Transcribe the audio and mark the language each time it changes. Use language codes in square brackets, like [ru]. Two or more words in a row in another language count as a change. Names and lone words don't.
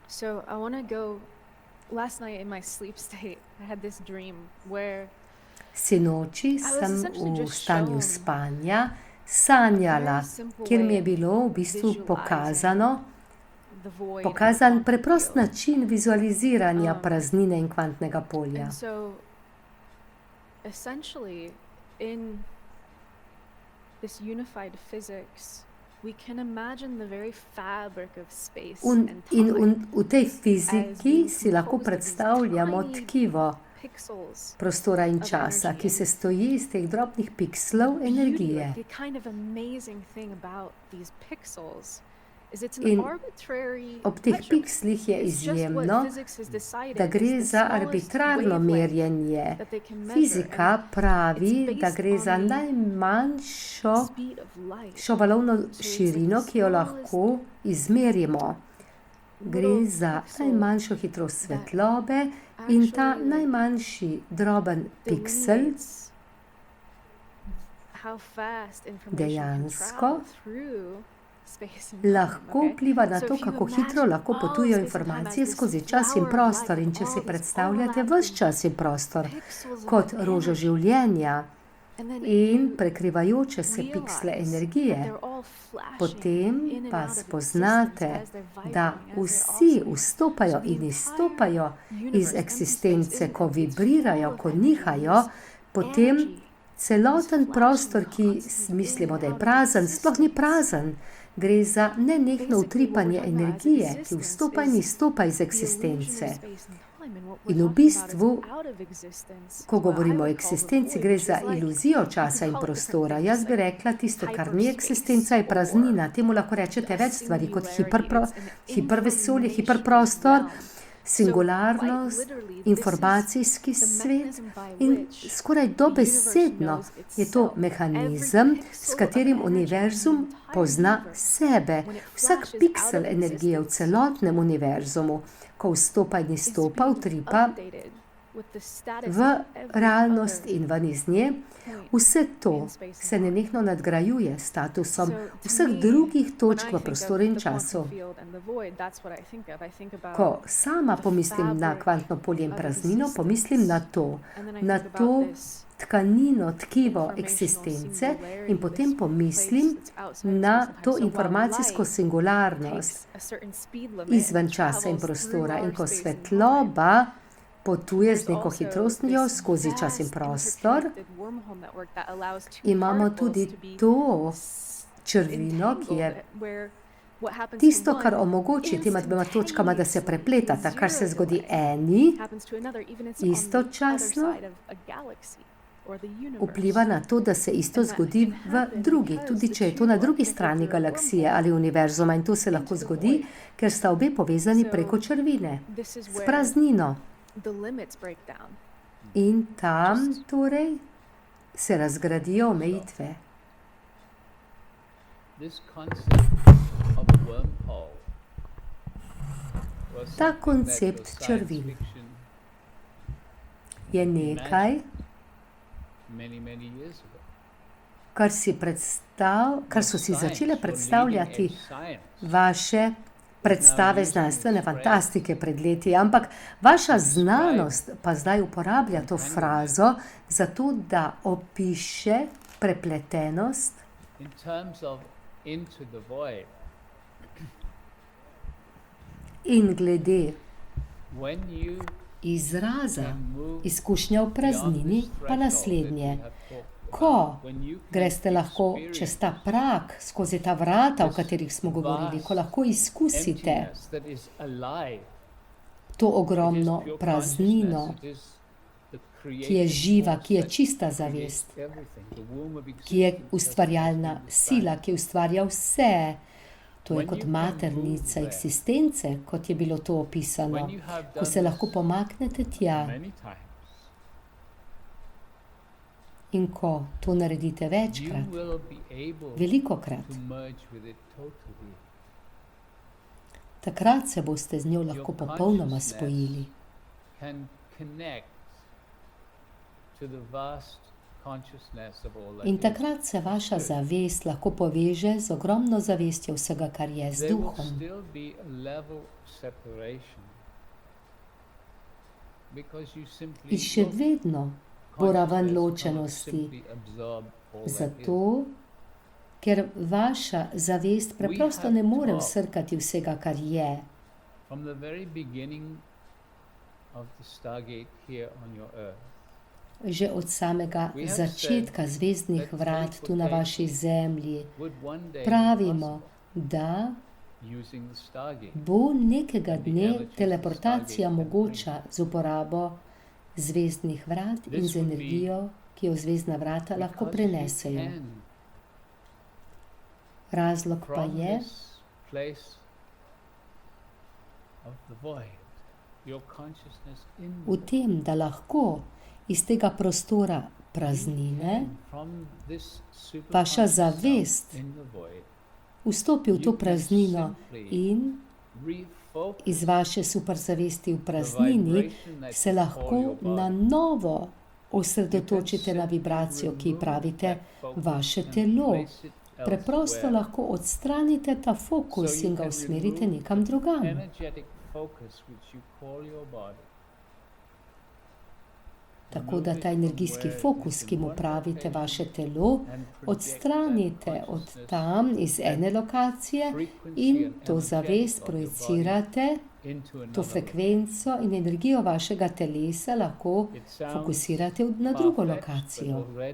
[sl] Sinoči sem v stanju spanja sanjala, kjer mi je bilo v bistvu pokazan preprost način vizualiziranja praznine in kvantnega polja. [en] Essentially, in this unified physics, we can imagine the very fabric of space and time. [sl] In v tej fiziki si lahko predstavljamo tkivo [en] pixels [sl] prostora in časa, ki se stoji iz teh drobnih pikslov energije. [en] The kind of amazing thing about these pixels is it's an [sl] In [en] arbitrary [sl] ob teh [en] measurement. [sl] pikslih je [en] It's just what [sl] izjemno, [en] physics has decided [sl] da [en] is [sl] gre [en] the [sl] za [en] smallest [sl] arbitrarno [en] wavelength [sl] merjenje. [en] that they can measure, [sl] Fizika [en] and [sl] pravi, [en] it's [sl] da [en] based [sl] gre za [en] on the [sl] najmanjšo [en] speed of light. [sl] valovno [en] So it's like [sl] širino, [en] the [sl] ki jo [en] smallest [sl] lahko izmerimo. Gre [en] little [sl] za [en] pixel [sl] najmanjšo hitrost [en] that [sl] svetlobe in ta [en] actually, like, [sl] najmanjši droben piksel [en] delineates how fast information can [sl] dejansko [en] travel through space and time, [sl] lahko [en] okay? [sl] vpliva na [en] So [sl] to, [en] if you [sl] kako hitro [en] imagine [sl] lahko [en] all [sl] potujejo [en] space and time [sl] informacije [en] as this [sl] skozi čas in [en] flower of [sl] prostor. [en] light [sl] In [en] with [sl] če si [en] all these [sl] predstavljate ves [en] overlapping [sl] čas in prostor [en] pixels [sl] kot [en] of [sl] rožo [en] energy, [sl] življenja [en] and then [sl] in [en] you [sl] prekrivajoče se piksle [en] realize that [sl] energije, [en] they're all flashing [sl] potem [en] in and [sl] pa [en] out of [sl] spoznate, [en] existence as they're [sl] da [en] vibrating, as [sl] vsi [en] they're oscillating. [sl] vstopajo [en] So the [sl] in [en] entire [sl] izstopajo [en] universe, [sl] iz [en] empty space, [sl] eksistence, [en] isn't [sl] ko [en] it? It's [sl] vibrirajo, [en] full of [sl] ko [en] energy. [sl] nihajo, [en] This [sl] potem [en] energy [sl] celoten [en] is [sl] prostor, ki [en] flashing constantly [sl] mislimo, [en] in [sl] da je [en] and out of [sl] prazen, sploh ni [en] existence. [sl] prazen. Gre za nenehno [en] Basically, what we're [sl] utripanje [en] talking about as [sl] energije, ki [en] existence [sl] vstopa in [en] is [sl] izstopa iz [en] the illusion [sl] eksistence. [en] of space and time, and what [sl] In [en] we're [sl] v [en] talking about [sl] bistvu, [en] is out of existence, [sl] ko [en] is what I [sl] govorimo o [en] would call the [sl] eksistenci, [en] void, [sl] gre [en] which [sl] za [en] is like, [sl] iluzijo [en] you [sl] časa [en] can [sl] in [en] call it different [sl] prostora. [en] things, [sl] Jaz bi [en] like [sl] rekla, tisto, kar ni [en] hyperspace [sl] eksistenca, je praznina. [en] or [sl] Temu lahko rečete [en] a [sl] več stvari kot [en] singularity. It's an [sl] hipervesolje, [en] informational [sl] hiperprostor, [en] realm. So [sl] singularnost, [en] quite literally, this is [sl] informacijski [en] the [sl] svet [en] mechanism by [sl] in [en] which [sl] skoraj [en] the [sl] dobesedno [en] universe knows [sl] je to [en] itself. [sl] mehanizem, [en] Every [sl] s [en] pixel [sl] katerim [en] of energy in the [sl] univerzum [en] entire [sl] pozna [en] universe, [sl] sebe. [en] when it [sl] Vsak [en] flashes [sl] piksel [en] out of [sl] energije v [en] existence, [sl] celotnem univerzumu, ko vstopa in [en] is [sl] izstopa, [en] being [sl] utripa [en] updated with the status [sl] v [en] of every [sl] realnost [en] other [sl] in ven iz nje. [en] point [sl] Vse to [en] in space and [sl] se [en] time. [sl] nenehno nadgrajuje s statusom [en] So to [sl] vseh [en] me, [sl] drugih [en] when [sl] točk [en] I [sl] v [en] think [sl] prostoru [en] of [sl] in [en] the [sl] času. [en] quantum field and the void, that's what I think of. I think about [sl] Ko sama [en] the [sl] pomislim na [en] fabric [sl] kvantno polje in [en] of [sl] praznino, [en] existence. [sl] pomislim na to, [en] And then I [sl] na [en] think [sl] to [en] about this [sl] tkanino, tkivo [en] informational [sl] eksistence [en] singularity, [sl] in potem [en] this [sl] pomislim [en] place that's outside of [sl] na [en] space and time. [sl] to [en] So while [sl] informacijsko [en] light [sl] singularnost [en] takes a certain speed limit [sl] izven [en] and [sl] časa in [en] travels [sl] prostora. [en] through [sl] In [en] our [sl] ko [en] space and time, [sl] svetloba potuje z [en] there's [sl] neko [en] also [sl] hitrostjo [en] this [sl] skozi čas in [en] vast [sl] prostor, [en] interconnected wormhole network that allows two [sl] imamo [en] particles [sl] tudi [en] to be [sl] to črvino, ki je [en] entangled, where what happens [sl] tisto, [en] to [sl] kar [en] one [sl] omogoči tema dvema točkama, da se [en] instantaneously, [sl] prepletata, [en] with [sl] kar se [en] zero [sl] zgodi [en] delay, [sl] eni, [en] happens to another, even it's on the other [sl] istočasno [en] side of a galaxy or the universe. [sl] vpliva na to, da se isto [en] And that [sl] zgodi [en] can [sl] v [en] happen [sl] drugi, [en] because [sl] tudi [en] the [sl] če je to [en] two [sl] na [en] are [sl] drugi [en] connected [sl] strani [en] through a [sl] galaksije [en] wormhole [sl] ali univerzuma, in to se [en] into [sl] lahko [en] the [sl] zgodi, [en] void. [sl] ker sta obe povezani [en] So [sl] preko črvine, [en] this is [sl] s [en] where [sl] praznino. [en] the limits break down. [sl] In tam [en] Just- [sl] torej se razgradijo omejitve. [en] This concept of a wormhole was [sl] Ta [en] something that [sl] koncept [en] was science [sl] črvin [en] fiction [sl] je nekaj, [en] many years ago. [sl] kar so si [en] Science, [sl] začele [en] so [sl] predstavljati [en] leading edge science, [sl] vaše predstave znanstvene fantastike pred leti, ampak vaša znanost pa zdaj uporablja to frazo zato, da opiše prepletenost [en] in terms of into the void. [sl] in glede [en] When you [sl] izraza [en] can move [sl] izkušnja v [en] beyond [sl] praznini [en] this [sl] pa [en] threshold [sl] naslednje. [en] that we have talked [sl] Ko [en] about, when you can [sl] greste lahko čez ta prak, skozi ta vrata, o katerih smo govorili, ko lahko izkusite [en] emptiness that is alive, [sl] to [en] it is [sl] ogromno [en] pure [sl] praznino, [en] consciousness, it is the [sl] ki je [en] creative [sl] živa, [en] force [sl] ki je [en] that [sl] čista [en] creates [sl] zavest, [en] everything, the womb of [sl] ki je [en] existence [sl] ustvarjalna [en] that is [sl] sila, ki ustvarja vse. To je [en] When [sl] kot [en] you can [sl] maternica [en] move there, [sl] eksistence, kot je bilo to opisano, [en] when you have [sl] ko [en] done [sl] se lahko [en] this [sl] pomaknete tja [en] many times, [sl] in ko to naredite [en] you [sl] večkrat, [en] will be able [sl] velikokrat, [en] to merge with it totally. [sl] takrat se boste z njo lahko [en] Your [sl] popolnoma [en] consciousness [sl] spojili. [en] Can connect to the vast consciousness of all that [sl] In [en] is. [sl] takrat se vaša zavest lahko poveže z ogromno zavestjo vsega, kar je, z [en] There will [sl] duhom. [en] still be a level of separation because you simply [sl] In še [en] your [sl] vedno bo raven [en] consciousness cannot [sl] ločenosti, [en] simply absorb all that is. [sl] zato ker vaša zavest preprosto ne more vsrkati vsega, kar je. [en] From the very beginning of the Stargate here on your earth, [sl] Že od samega [en] We have [sl] začetka zvezdnih [en] that [sl] vrat tu na vaši zemlji [en] would one day [sl] pravimo, [en] be [sl] da [en] possible using the Stargate. [sl] bo nekega dne teleportacija mogoča z uporabo zvezdnih vrat in z energijo, ki jo zvezdna vrata lahko [en] Because you [sl] prenesejo. [en] can, [sl] Razlog pa [en] from [sl] je, [en] this place of the void, your consciousness in [sl] v [en] the [sl] tem, da lahko iz tega prostora [en] You [sl] praznine [en] can, from this [sl] vaša [en] superconscious self [sl] zavest [en] in the void, [sl] vstopi v to [en] you can [sl] praznino [en] simply [sl] in [en] refocus [sl] iz vaše superzavesti v [en] the [sl] praznini [en] vibration that [sl] se [en] you call [sl] lahko [en] your [sl] na [en] body. [sl] novo osredotočite [en] You [sl] na [en] can [sl] vibracijo, ki ji [en] simply [sl] pravite [en] remove that focus [sl] vaše [en] and [sl] telo. [en] place it [sl] Preprosto [en] elsewhere. [sl] lahko odstranite ta [en] So [sl] fokus [en] you [sl] in ga [en] can [sl] usmerite [en] remove [sl] nekam [en] the [sl] drugam. [en] energetic focus which you call your body. [sl] Tako da ta energijski fokus, ki mu pravite vaše telo, odstranite od tam iz ene lokacije in to zavest projicirate, to frekvenco in energijo vašega telesa lahko fokusirate na drugo lokacijo.